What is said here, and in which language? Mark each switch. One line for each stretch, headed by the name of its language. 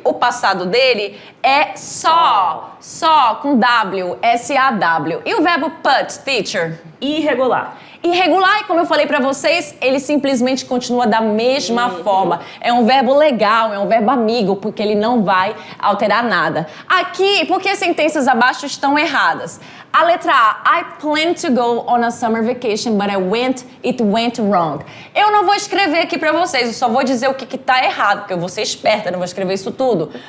Portuguese: O passado dele é só com W, S-A-W. E o verbo put, teacher? Irregular. irregular. E como eu falei pra vocês, ele simplesmente continua da mesma forma. É um verbo legal, é um verbo amigo, porque ele não vai alterar nada. Aqui, por que as sentenças abaixo estão erradas? A letra A,
English: I plan to go on a summer vacation, but it went wrong.
Portuguese: Eu não vou escrever aqui pra vocês, eu só vou dizer o que tá errado, porque eu vou ser esperta, não vou escrever isso tudo.